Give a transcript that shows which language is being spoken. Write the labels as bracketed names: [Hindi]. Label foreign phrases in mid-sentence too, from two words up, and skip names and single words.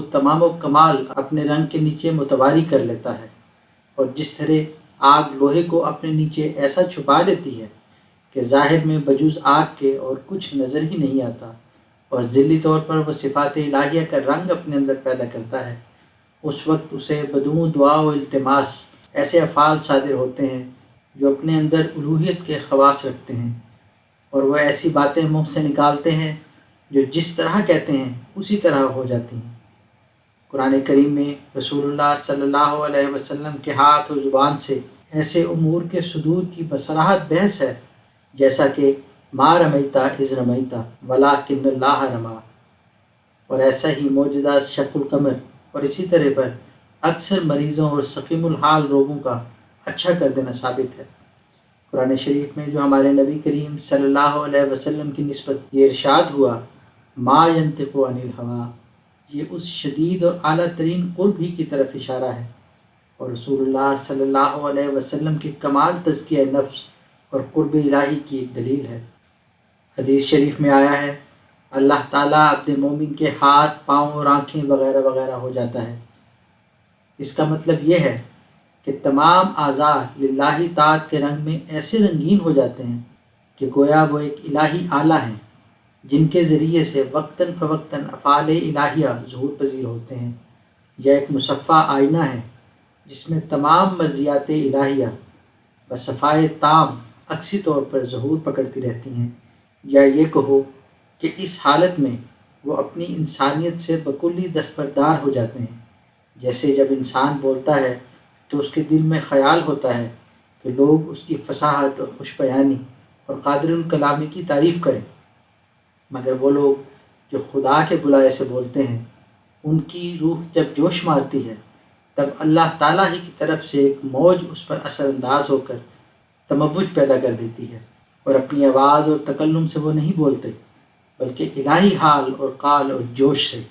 [Urdu] تمام و کمال اپنے رنگ کے نیچے متواری کر لیتا ہے، اور جس طرح آگ لوہے کو اپنے نیچے ایسا چھپا لیتی ہے کہ ظاہر میں بجوز آگ کے اور کچھ نظر ہی نہیں آتا، اور ذلی طور پر وہ صفات الہیہ کا رنگ اپنے اندر پیدا کرتا ہے، اس وقت اسے بدون دعا و التماس ایسے افعال صادر ہوتے ہیں جو اپنے اندر الوہیت کے خواص رکھتے ہیں، اور وہ ایسی باتیں منہ سے نکالتے ہیں جو جس طرح کہتے ہیں اسی طرح ہو جاتی ہیں۔ قرآن کریم میں رسول اللہ [Arabic] صلی اللہ علیہ وسلم [Urdu] کے ہاتھ و زبان سے ایسے امور کے صدور کی بصراحت بحث ہے جیسا کہ [Arabic] ما رمیتا اذ رمیتا ولکن اللہ رما، [Urdu] اور ایسا ہی معجزہ [Arabic] شق القمر، [Urdu] اور اسی طرح پر اکثر مریضوں اور سقیم الحال روگوں کا اچھا کر دینا ثابت ہے۔ قرآن شریف میں جو ہمارے نبی کریم [Arabic] صلی اللہ علیہ وسلم [Urdu] کی نسبت یہ ارشاد ہوا [Arabic] ما ینطق عن الہویٰ، [Urdu] یہ اس شدید اور اعلیٰ ترین قرب ہی کی طرف اشارہ ہے، اور رسول اللہ [Arabic] صلی اللہ علیہ وسلم [Urdu] کے کمال تزکیہ نفس اور قرب الہی کی ایک دلیل ہے۔ حدیث شریف میں آیا ہے اللہ تعالیٰ عبد مومن کے ہاتھ، پاؤں اور آنکھیں وغیرہ وغیرہ ہو جاتا ہے۔ اس کا مطلب یہ ہے کہ تمام اعضاء للہ طاعت کے رنگ میں ایسے رنگین ہو جاتے ہیں کہ گویا وہ ایک الہی آلہ ہیں جن کے ذریعے سے وقتاً فوقتاً افعال الہیہ ظہور پذیر ہوتے ہیں، یا ایک مصفہ آئینہ ہے جس میں تمام مرضیات الہیہ بصفائے تام عکسی طور پر ظہور پکڑتی رہتی ہیں، یا یہ کہو کہ اس حالت میں وہ اپنی انسانیت سے بکلی دستبردار ہو جاتے ہیں۔ جیسے جب انسان بولتا ہے تو اس کے دل میں خیال ہوتا ہے کہ لوگ اس کی فصاحت اور خوش بیانی اور قادر الکلامی کی تعریف کریں، مگر وہ لوگ جو خدا کے بلائے سے بولتے ہیں ان کی روح جب جوش مارتی ہے تب اللہ تعالیٰ ہی کی طرف سے ایک موج اس پر اثر انداز ہو کر تموج پیدا کر دیتی ہے، اور اپنی آواز اور تکلم سے وہ نہیں بولتے بلکہ الہی حال اور قال اور جوش سے۔